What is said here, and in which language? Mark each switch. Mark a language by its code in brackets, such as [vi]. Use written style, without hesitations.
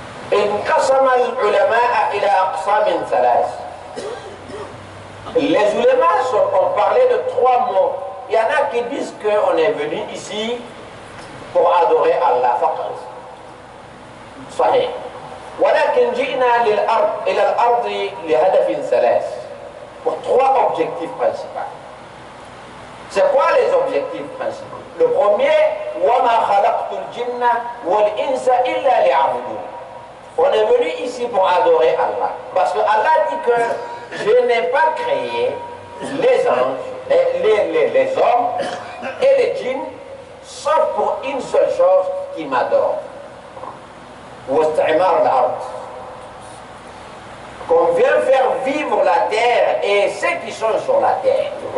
[fr] Les ulémas ont parlé de 3 mots. Il y en a qui disent qu'on est venu ici pour adorer Allah. [ar] صحيح. ولكن جئنا إلى الأرض لهدف 3. [fr] Pour 3 objectifs principaux. C'est quoi les objectifs principaux? Le premier, [ar] وَمَا خَلَقْتُ الْجِنَّ وَالْإِنسَ إِلَّا لِيَعْبُدُونِ. [fr] On est venu ici pour adorer Allah. Parce que Allah dit que je n'ai pas créé les anges, les hommes et les djinns, sauf pour une seule chose, qui m'adore. Qu'on vient faire vivre la terre et ceux qui sont sur la terre.